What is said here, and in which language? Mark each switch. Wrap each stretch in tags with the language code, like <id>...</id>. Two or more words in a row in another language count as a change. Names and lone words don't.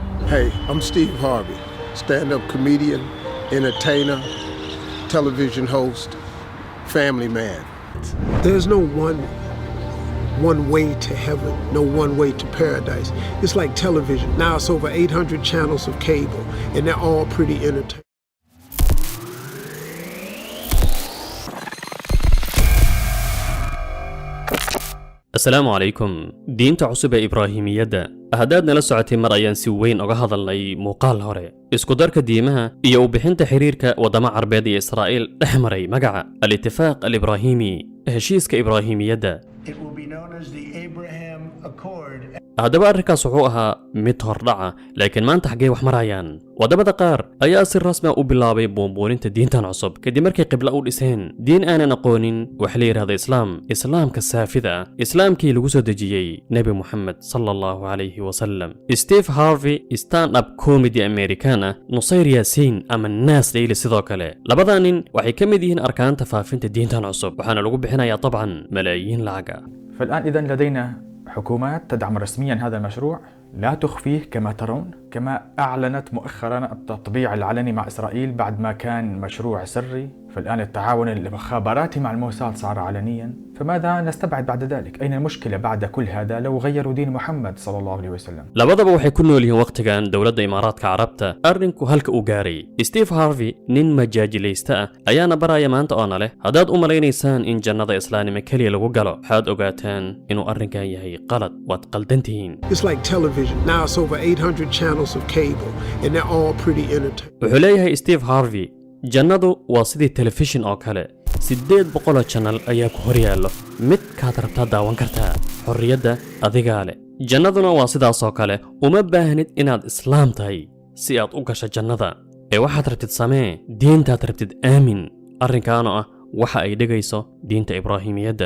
<en>Hey, I'm Steve Harvey, stand-up comedian, entertainer, television host, family man. There's no one way to heaven, no one way to paradise. It's like television. Now it's over 800 channels of cable, and they're all pretty entertaining.</en> <ar>السلام عليكم.</ar> <so>diinta cusub ee ibraahimiyadda haddaad nala socotay mar ayaan si weyn uga hadalnay muuqaal hore isku darka diimaha iyo u bixinta xiriirka wadamo carbeed iyo Israa'iil dhex maray magaca</so> <ar>الاتفاق الإبراهيمي</ar> <so>heshiiska ibraahimiyadda. haddaba arrinkaas wuxuu ahaa mid hordhaca laakiin maanta xaggee wax marayaan wadamada qaar ayaa si rasmi ah u bilaabay buunbuuninta diintan cusub kadib markay qibla u dhiseen diin aanan aqoonin waxa la yiraahdo islaamka saafida islaamkii lagu soo dejiyay nabi Muhammad</so> <ar>صلى الله عليه وسلم.</ar> <so>Steve Harvey</so> <en>stand up comedy</en> <so>Americana Nusayr Yaasin ama Nas Daily sidoo kale labadaanin waxay ka mid yihiin arkaanta faafinta diintan cusub waxaana lagu bixinayaa طبعا malaayiin lacaga.</so> <ar>فالآن إذن لدينا حكومات تدعم رسميا هذا المشروع لا تخفيه كما ترون، كما أعلنت مؤخرا التطبيع العلني مع إسرائيل بعد ما كان مشروع سري، فالآن التعاون المخابراتي مع الموساد صار علنيا، فماذا نستبعد بعد ذلك؟ أين المشكلة بعد كل هذا لو غيروا دين محمد صلى الله عليه وسلم؟</ar> <so>labadaba waxay ku nool yihiin waqtigan dawladda Imaaraadka Carabta arrinku halka uu gaaray. Steve Harvey nin majaajilaysta ah ayaana baraya maanta oo nale haddaad u maleynaysaan in jannada islaamnimo kaliya lagu galo waxaad ogaataan inuu arrinkan yahay qalad waad qaldantihiin.</so> <en>It's like television. Now it's over 800 channels of cable, and they're all pretty entertaining.</en> <so>wuxuu leeyahay Steve Harvey jannadu waa sidii telefishin oo kale 800 channel ayaa ku hor yaallo mid kaad rabtaa daawan kartaa xorriyadda adigaa leh. jannaduna waa sidaas oo kale uma baahnid inaad islaam tahay si aad u gasho jannada ee waxaad rabtid samee diintaad rabtid aamin arrinkaana ah waxa ay dhigayso diinta ibraahimiyadda.</so>